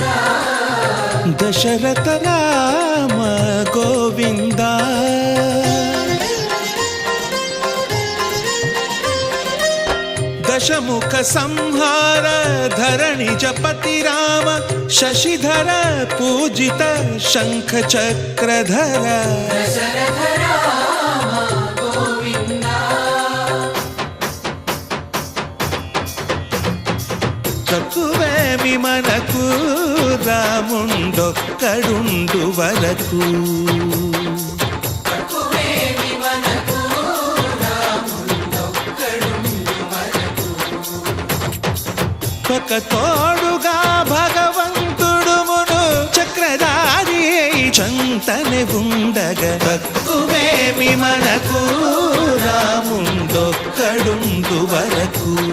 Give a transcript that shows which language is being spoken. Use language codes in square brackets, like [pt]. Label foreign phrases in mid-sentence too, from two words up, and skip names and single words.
[sa] दशरथ राम गोविंद दशमुख संहार धरणि जपति राम शशिधर पूजित शंख चक्रधर। दशरथ राम गोविंद [te] తక్కువేమి మనకు రాముండొక్కడుండు వరకు। ఒక తోడుగా భగవంతుడు మును చక్రధారి చంతనే ఉండగా తక్కువేమి మనకు రాముండొక్కడుండు వరకు।